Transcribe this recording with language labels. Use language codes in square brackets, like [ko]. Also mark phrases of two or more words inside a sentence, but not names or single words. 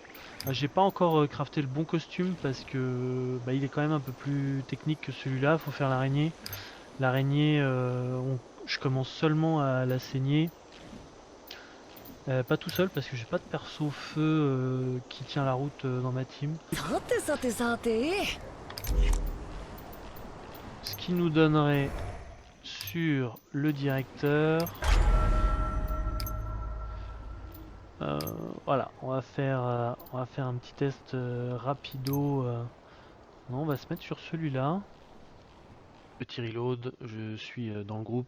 [fr] J'ai pas encore crafté le bon costume parce que il est quand même un peu plus technique que celui-là. Faut faire l'araignée. L'araignée, je commence seulement à la saigner. Pas tout seul parce que j'ai pas de perso feu qui tient la route dans ma team. [ja] さてさてさて。 [fr] Ce qui nous donnerait sur le directeur. Euh, voilà, on va faire un petit test rapido. Non, on va se mettre sur celui-là. [en] Petit reload, [fr] je suis dans le groupe.